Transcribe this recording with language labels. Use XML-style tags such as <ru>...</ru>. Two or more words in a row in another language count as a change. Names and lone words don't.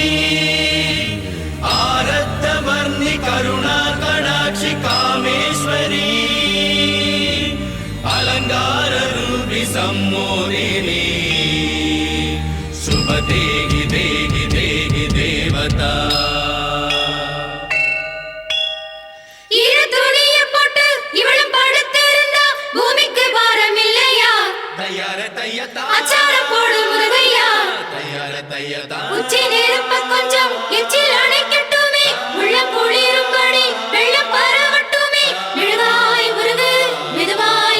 <sa>आरद्धवर्णि करुणा कटाक्षि कामेश्वरी अलंकार रूपि सम्मोहिनी शुभ देहि देहि देहि देवता</sa> <ta>அச்சாரம் போடு முருகையா தயார தையதா உச்சி நெருப்ப கொஞ்சம் எச்சில் அணைக்கட்டுமே உள்ளம் குளிரும்படி வெள்ளம் பரவட்டுமே மெழுகாய் முருகு மெதுவாய்</ta>